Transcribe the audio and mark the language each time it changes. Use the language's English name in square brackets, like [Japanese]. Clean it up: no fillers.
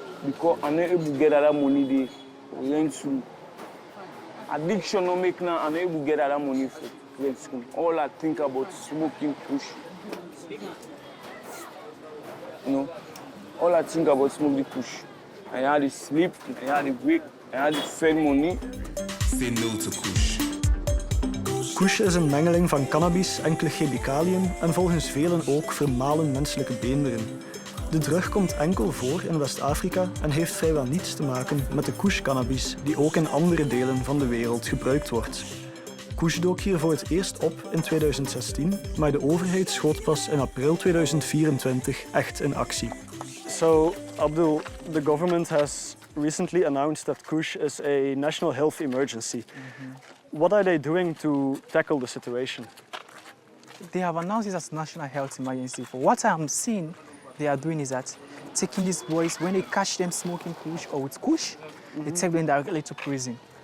[English] Because I'm not able to get that money they rent through. Addiction no make now, I'm not able to get that money for rent school. All I think about smoking Kush. You know, all I think about smoking Kush. I had to sleep, I had to wake, I had to spend money. Say no to Kush. [Dutch] Kush is een mengeling van cannabis, enkele chemicaliën en volgens velen ook vermalen menselijke beenderen. De drug komt enkel voor in West-Afrika en heeft vrijwel niets te maken met de Kush-cannabis die ook in andere delen van de wereld gebruikt wordt. Kush dook hier voor het eerst op in 2016, maar de overheid schoot pas in april 2024 echt in actie. [English] So, Abdul, the government has recently announced that Kush is a national health emergency. What are they doing to tackle the situation? They have announced it as national health emergency. For what I'm seeing, they are doing is that taking these boys, when they catch them smoking Kush or with Kush, they take them directly to prison.